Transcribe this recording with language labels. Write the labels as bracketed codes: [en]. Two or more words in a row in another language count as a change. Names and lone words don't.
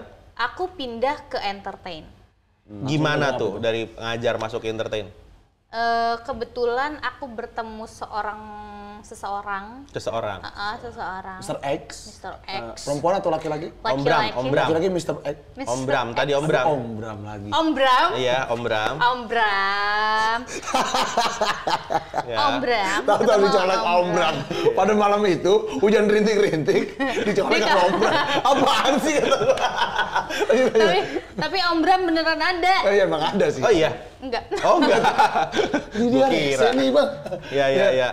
[id] Aku pindah ke entertain. Gimana tuh dari ngajar masuk ke entertain? Kebetulan aku bertemu seseorang. Seseorang. Mr. X. Mr. X. Perempuan atau laki-laki? Om Bram. Laki-laki Mr. X. Om Bram, tadi Om Bram. Om Bram lagi. Om Bram. Iya, Om Bram. Om Bram. Om Bram. Tahu dicolek Om Bram. Pada malam itu hujan rintik-rintik, dicolek sama Om Bram. Apaan sih? Tapi Om Bram beneran ada. Oh iya, emang ada sih. Oh iya. Enggak. Oh enggak. Ini dia sini, Bang. Iya.